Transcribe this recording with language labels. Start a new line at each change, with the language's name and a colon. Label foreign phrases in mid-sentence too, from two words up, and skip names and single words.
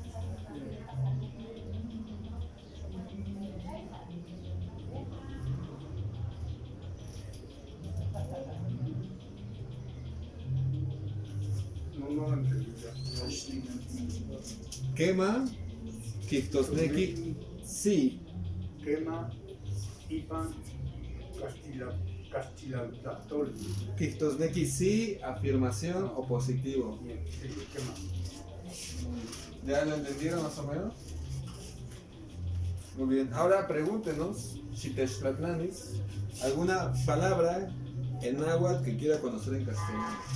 Spanish: No lo entendí ya.
Nahuatl languages: quema, Kijtosneki, sí. Quema. Ipan. Castilantlactoli. Kijtosneki,
Spanish: sí, afirmación o positivo. Bien, sí, quema. ¿Ya lo entendieron más o menos? Muy bien. Ahora pregúntenos, Xitextlatlanis, alguna palabra en náhuatl que quiera conocer en castellano.